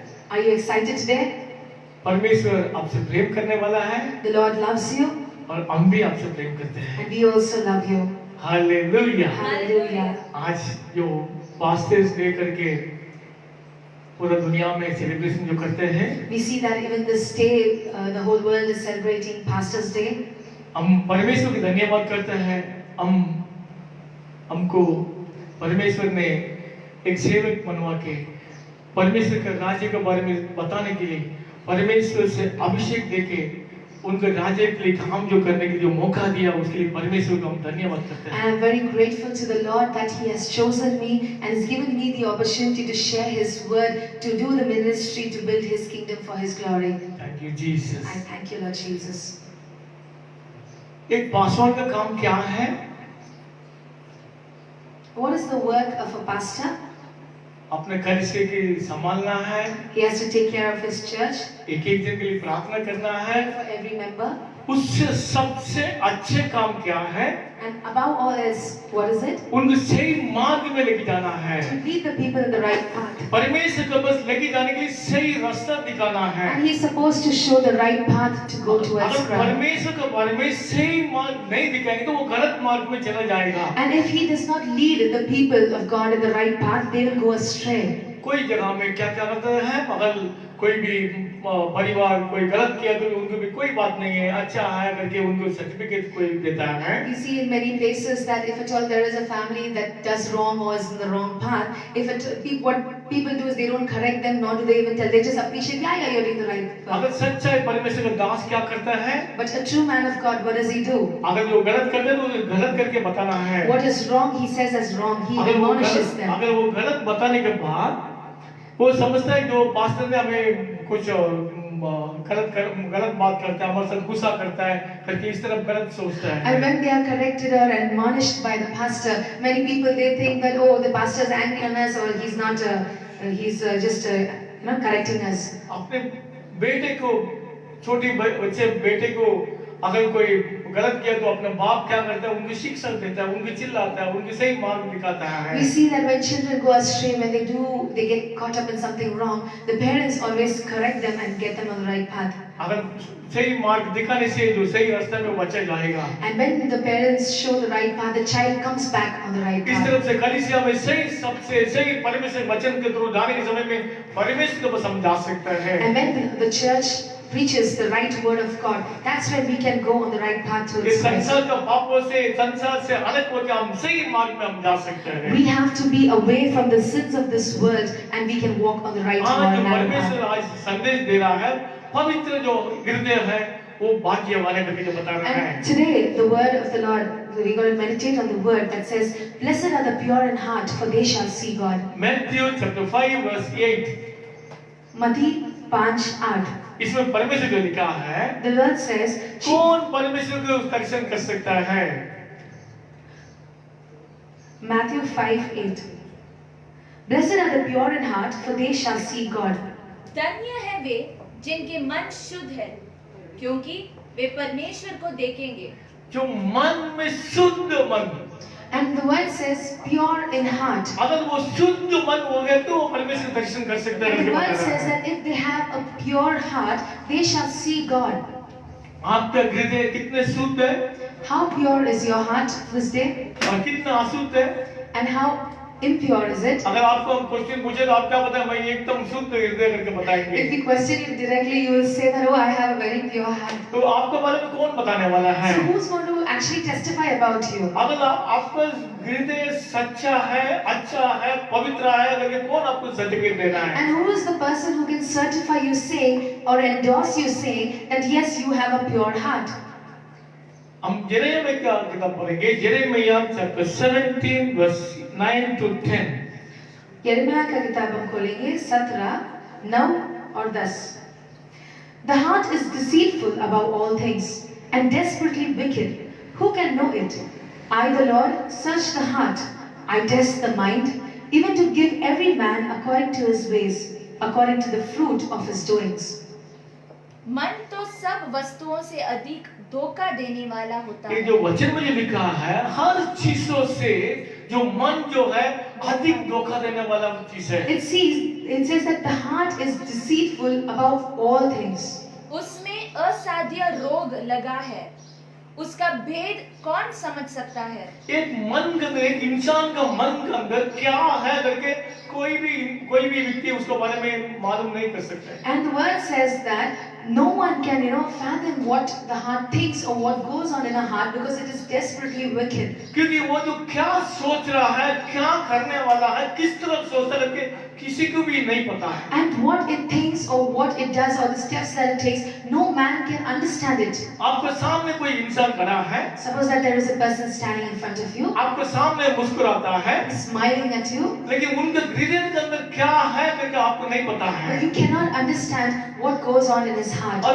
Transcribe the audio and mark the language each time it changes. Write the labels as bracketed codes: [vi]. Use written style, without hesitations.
[en] Are you excited today? [hi] परमेश्वर आपसे प्रेम करने वाला है [en] The Lord loves you [hi] और हम भी आपसे प्रेम करते हैं। [en] and we also love you. [hi] Hallelujah. [en] Hallelujah. [hi] आज जो पास्टर्स डे करके पूरा दुनिया में सेलिब्रेशन जो करते हैं, [en] We see that even this day, the whole world is celebrating Pastor's Day. [hi] हम परमेश्वर की धन्यवाद करते हैं। हमको परमेश्वर ने एक सेवक बनवा के परमेश्वर के राज्य के बारे में बताने के लिए, परमेश्वर से अभिषेक देके उनके राज्य के लिए काम जो करने के लिए जो मौका दिया, उसके लिए परमेश्वर को हम धन्यवाद करते हैं। [en] I am very grateful to the Lord that He has chosen me and has given me the opportunity to share His word, to do the ministry, to build His kingdom for His glory. Thank you Jesus. I thank you, Lord Jesus. [hi] एक पासवान का काम क्या है? [en] What is the work of a pastor? [hi] अपने कलीसिया की संभालना है, [en] He has to take care of his church [hi] एक एक जन के लिए प्रार्थना करना है। [en] for every member. [hi] उससे सबसे अच्छे काम क्या है? [en] And above all else, what is it? [hi] उनको सही मार्ग में लेके जाना है। [en] To lead the people in the right path. [hi] परमेश्वर को बस लेके जाने के लिए सही रास्ता दिखाना है। [en] And He is supposed to show the right path to go towards [hi] अगर [en] God. [hi] परमेश्वर के बारे में सही मार्ग नहीं दिखाएंगे तो वो गलत मार्ग में चला जाएगा। [en] And if He does not lead the people of God in the right path, they will go astray. [hi] कोई जगह में क्या क्या करते हैं, अगर कोई भी परिवार कोई गलत किया तो उनको भी कोई बात नहीं है, अच्छा है करके उनको सर्टिफिकेट कोई देता है। [en] We see in many places that if at all there is a family that does wrong or is in the wrong path, what people do is they don't correct them, nor do they even tell. They just appreciate, yeah, you're doing the right path. [hi] अगर सच्चा परमेश्वर का दास क्या करता है? [en] But a true man of God, what does he do? अगर जो गलत करते हैं तो उसे गलत करके बताना है। What is wrong, he says as wrong. He admonishes them. [hi] अगर वो गलत बताने के बाद वो समझता है जो पास्टर ने हमें कुछ गलत बात करता है, हमारे साथ गुस्सा करता है करके इस तरफ गलत सोचता है। [en] And when they are corrected or admonished by the pastor, many people they think that oh, the pastor is angry on us, or he's not, he's just correcting us. [hi] अपने बेटे को, छोटी बच्चे बेटे को अगर कोई गलत किया तो अपना बाप क्या करता है, उनको शिक्षा देता है, उनको चिल्लाता है, उनको सही मार्ग दिखाता है। [en] We see that when children go astray, when they get caught up in something wrong, the parents always correct them and get them on the right path. [hi] अगर सही मार्ग दिखाने से जो सही रास्ते में बच्चा जाएगा। [en] And when the parents show the right path, the child comes back on the right [hi] इस [en] path. [hi] तरफ से कलीसिया में सही सबसे सही परमेश्वर वचन के थ्रू जाने के समय में परमेश्वर को समझा सकता है। [en] And when the church preaches the right word of God, that's when we can go on the right path [hi] इस [en] towards Christ. [hi] संसार का पापों से, संसार से अलग होकर हम सही मार्ग में हम जा सकते हैं। [en] We have to be away from the sins of this world and we can walk on the right [hi] आज [en] and [hi] जो [en] narrow [hi] परमेश्वर [en] path. [hi] आज संदेश दे रहा है, पवित्र जो हृदय है वो भाग्यवान है करके जो बता रहा है। [en] And today the word of the Lord, we're going to meditate on the word that says, "Blessed are the pure in heart, for they shall see God." Matthew chapter 5 verse 8 [hi] मत्ती 5:8. इसमें परमेश्वर जो लिखा है, The word says, कौन परमेश्वर को दर्शन कर सकता है? [en] Matthew 5:8. Blessed are the pure in heart, for they shall see God. [hi] धन्य है वे जिनके मन शुद्ध है, क्योंकि वे परमेश्वर को देखेंगे। जो मन में शुद्ध मन, [en] And the word says, pure in heart. [hi] अगर वो शुद्ध मन हो गए तो वो परमेश्वर दर्शन कर सकते हैं। [en] And the word says that if they have a pure heart, they shall see God. [hi] आपका हृदय कितने शुद्ध है [en] How pure is your heart this day? [hi] और कितना अशुद्ध है? [en] And how impure is it? [hi] अगर आपको हम क्वेश्चन पूछे तो आप क्या बताएं? भाई एकदम शुद्ध हृदय करके बताएंगे। [en] If we question you directly, you will say that, oh, I have a very pure heart. तो आपके बारे में कौन बताने वाला है? So who's going to actually testify about you. [hi] अगर आपका हृदय सच्चा है, अच्छा है, पवित्र है, अगर कौन आपको सर्टिफिकेट दे रहा है? [en] And who is the person who can certify you saying or endorse you saying that yes, you have a pure heart? [hi] हम यिर्मयाह का किताब पढ़ेंगे, यिर्मयाह चैप्टर 17 वर्स 9 to 10। यिर्मयाह का किताब हम खोलेंगे 17, 9 और 10। [en] The heart is deceitful above all things and desperately wicked. Who can know it? I, the Lord, search the heart. I test the mind, even to give every man according to his ways, according to the fruit of his doings. [hi] मन तो सब वस्तुओं से अधिक धोखा देने वाला होता ये है। जो वचन में जो लिखा है, हर चीजों से जो मन जो है अधिक धोखा देने वाला चीज है। [en] It says that the heart is deceitful above all things. [hi] उसमें असाध्य रोग लगा है, उसका भेद कौन समझ सकता है? एक मन के अंदर, एक इंसान का मन के अंदर क्या है करके कोई भी व्यक्ति उसके बारे में मालूम नहीं कर सकता। [en] And the word says that no one can, fathom what the heart thinks or what goes on in a heart because it is desperately wicked. [hi] क्योंकि वो जो क्या सोच रहा है, क्या करने वाला है, किस तरफ सोचता है करके किसी को भी नहीं पता है। [en] And what it thinks or what it does or the steps that it takes, no man can understand it. [hi] आपके सामने कोई इंसान खड़ा है, [en] Suppose that there is a person standing in front of you, [hi] आपके सामने मुस्कुराता है, [en] smiling at you, [hi] लेकिन उनके हृदय के अंदर क्या है करके आपको नहीं पता है। [en] but you cannot understand what goes on in his heart.